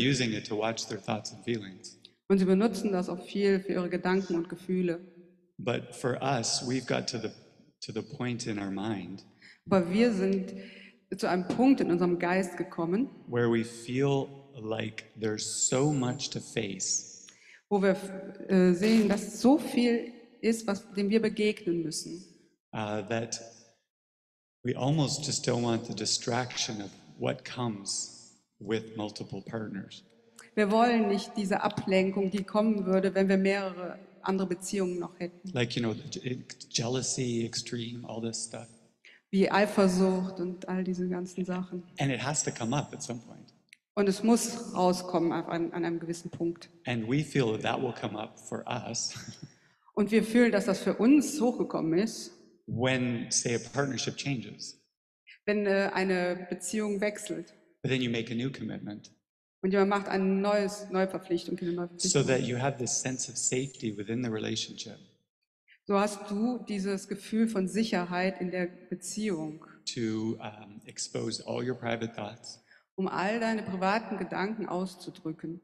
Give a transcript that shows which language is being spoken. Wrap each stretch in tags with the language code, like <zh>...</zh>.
<en>using it to watch their thoughts and feelings.</en> <de>Und sie benutzen das auch viel für ihre Gedanken und Gefühle.</de> <en>But for us, we've got to the point in our mind</en> <de>Aber wir sind zu einem Punkt in unserem Geist gekommen,</de> <en>where we feel like there's so much to face</en> <de>wo wir sehen, dass so viel ist, dem wir begegnen müssen.</de> <en>that we almost just don't want the distraction of what comes with multiple partners.</en> <de>Wir wollen nicht diese Ablenkung, die kommen würde, wenn wir mehrere andere Beziehungen noch hätten.</de> <en>Like, jealousy, extreme, all this stuff.</en> <de>Wie Eifersucht und all diese ganzen Sachen.</de> <en>And it has to come up at some point.</en> <de>Und es muss rauskommen an einem gewissen Punkt.</de> <en>And we feel that will come up for us</en> <de>Und wir fühlen, dass das für uns hochgekommen ist,</de> <en>when, say, a partnership changes.</en> <de>wenn eine Beziehung wechselt.</de> <en>But then you make a new commitment</en> <de>Und jemand macht eine neue Verpflichtung.</de> <en>so that you have this sense of safety within the relationship</en> <de>So hast du dieses Gefühl von Sicherheit in der Beziehung,</de> <en>to expose all your private thoughts,</en> <de>um all deine privaten Gedanken auszudrücken,</de>